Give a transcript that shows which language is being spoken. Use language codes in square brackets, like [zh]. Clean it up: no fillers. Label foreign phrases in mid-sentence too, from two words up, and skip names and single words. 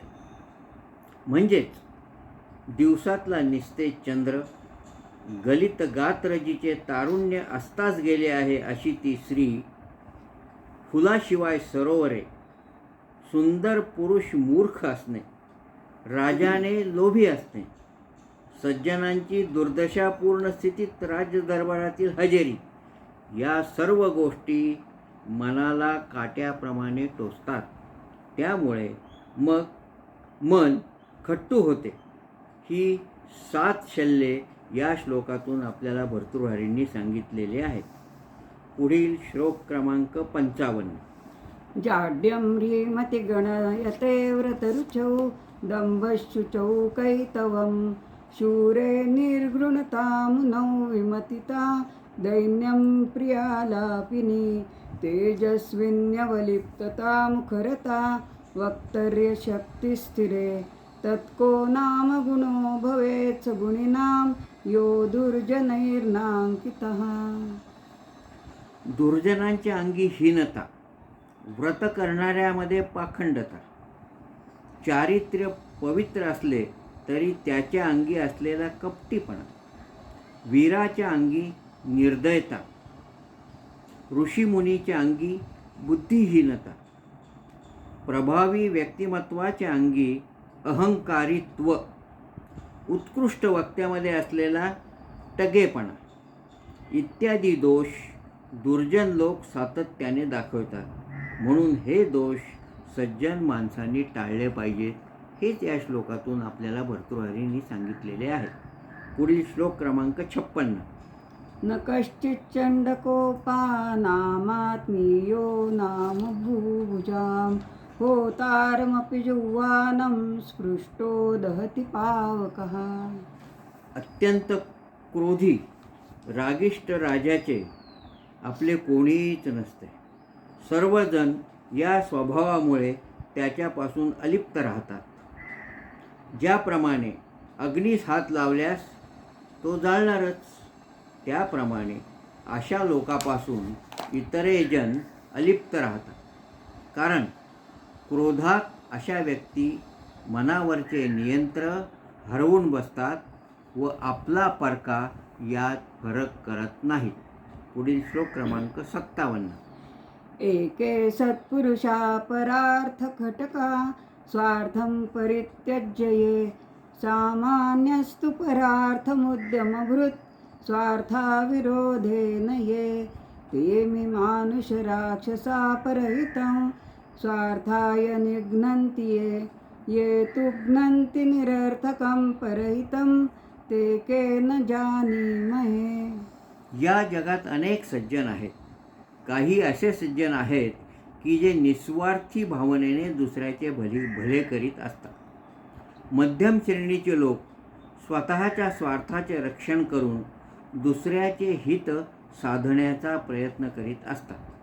[mr] म्हणजेच दिवसातला निस्तेज चंद्र, गलित गात्र जिचे तारुण्य असताच गेले आहे अशी ती स्त्री, फुलाशिवाय सरोवरे, सुंदर पुरुष मूर्ख असणे, राजाने लोभी असणे, सज्जनांची दुर्दशापूर्ण स्थितीत राजदरबारातील हजेरी या सर्व गोष्टी मनाला काट्याप्रमाणे टोचतात. त्यामुळे मग मन खट्टू होते. ही 7 शल्ये या श्लोकातून आपल्याला भर्तृहरींनी सांगितलेले आहेत. पुढील श्लोक क्रमांक 55. [sa] जाड्यं ह्रीमति गणयते व्रतरुचौ दम्भशुचौ कैतवं शूरे निर्गृणता मुनौ विमतिता दैन्यं प्रियालापिनी तेजस्विन्यवलिप्तता मुखरता वक्तर्यशक्तिस्थिरे तत्को नाम गुणो भवेत् गुणिनां यो दुर्जनैर्नांकितः. [mr] दुर्जनांच्या अंगी हीनता, व्रत करणाऱ्यामध्ये पाखंडता, चारित्र्य पवित्र असले तरी त्याच्या अंगी असलेला कपटीपणा, वीराच्या अंगी निर्दयता, ऋषीमुनीच्या अंगी बुद्धिहीनता, प्रभावी व्यक्तिमत्वाच्या अंगी अहंकारित्व, उत्कृष्ट वक्त्यामध्ये असलेला टगेपणा इत्यादी दोष दुर्जन लोक सातत्याने दाखवतात. म्हणून हे दोष सज्जन माणसांनी टाळले पाहिजेत. हेच या श्लोकातून आपल्याला भर्तृहरींनी सांगितलेले आहे. पुढील श्लोक क्रमांक 56. [sa] न कश्चिच्चण्डकोपानामात्मीयो नाम भूभुजां होतारमपि जुह्वानं स्पृष्टो दहति पावकः. [mr] अत्यंत क्रोधी रागिष्ट राजाचे आपले कोणीच नसते. सर्वजण या स्वभावामुळे त्याच्यापासून अलिप्त राहतात. ज्याप्रमाणे अग्नीस हात लावल्यास तो जाळणारच, त्याप्रमाणे अशा लोकापासून इतरेजण अलिप्त राहतात. कारण क्रोधात अशा व्यक्ती मनावरचे नियंत्रण हरवून बसतात व आपला परका यात फरक करत नाहीत. पुढील श्लोक क्रमांक 57. [sa] एके सत्पुरुषा परार्थ खटका स्वार्थं परित्यज्य ये सामान्यस्तु परार्थमुद्यमभृत् स्वार्थाविरोधेन ये ते मानुषराक्षसा परहितं स्वार्थाय निघ्नन्ति ये तु घ्नन्ति निरर्थकं परहितं ते के न जानीमहे. [mr] या जगात अनेक सज्जन आहेत. काही असे सज्जन आहेत की जे निस्वार्थी भावनेने दुसऱ्याचे भले करीत असतात. मध्यम श्रेणीचे लोक स्वतःच्या स्वार्थाचे रक्षण करून दुसऱ्याचे हित साधण्याचा प्रयत्न करीत असतात.